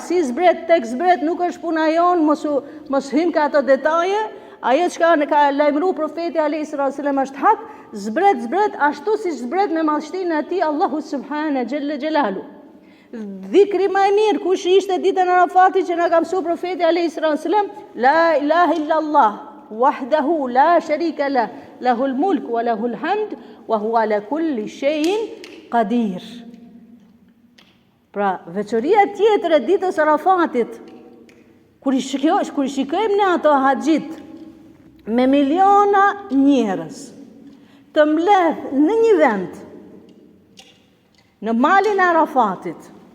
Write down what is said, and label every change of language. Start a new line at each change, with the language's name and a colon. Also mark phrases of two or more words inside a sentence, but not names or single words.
Albanian: Si zbret tek zbret nuk është puna jon, mos hym ka ato detaje. Ajo çka ka lajmëruar profeti
Arabic: عليه السلام
Albanian: është hak, zbret ashtu si zbret me madhështinë e tij Allahu
Arabic: سبحانه جل جلاله.
Albanian: Dhikri më i mirë kush ishte ditën e Arafatit që na ka mësuar profeti
Arabic: عليه السلام، لا إله إلا الله وحده لا شريك له، له الملك وله الحمد وهو على كل شيء قدير.
Albanian: Pra, veçoria tjetër e ditës Arafatit, kur i shikojmë ne ato haxhit me miliona njerëz të mbledh në një vend, në malin e Arafatit.